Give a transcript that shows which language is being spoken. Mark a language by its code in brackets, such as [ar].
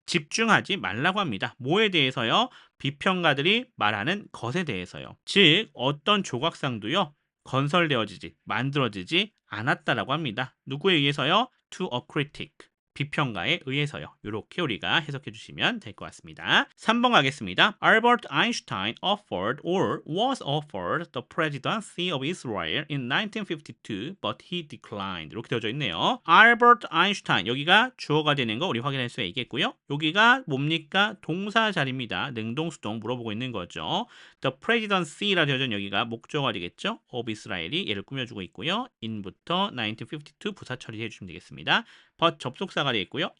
[ko] 집중하지 말라고 합니다. 뭐에 대해서요? 비평가들이 말하는 것에 대해서요. 즉 어떤 조각상도요. 건설되어지지, 만들어지지 않았다라고 합니다. 누구에 의해서요? [en] To a critic. [ko] 비평가에 의해서요. 이렇게 우리가 해석해 주시면 될 것 같습니다. 3번 가겠습니다. [en] Albert Einstein offered or was offered the presidency of Israel in 1952, but he declined. [ko] 이렇게 되어져 있네요. Albert Einstein 여기가 주어가 되는 거 우리 확인할 수 있겠고요. 여기가 뭡니까? 동사 자리입니다. 능동수동 물어보고 있는 거죠. The presidency라 되어져 있는 여기가 목적어가 되겠죠. of Israel이 얘를 꾸며주고 있고요. in부터 1952 부사 처리해 주시면 되겠습니다. but 접속사가 되겠고요.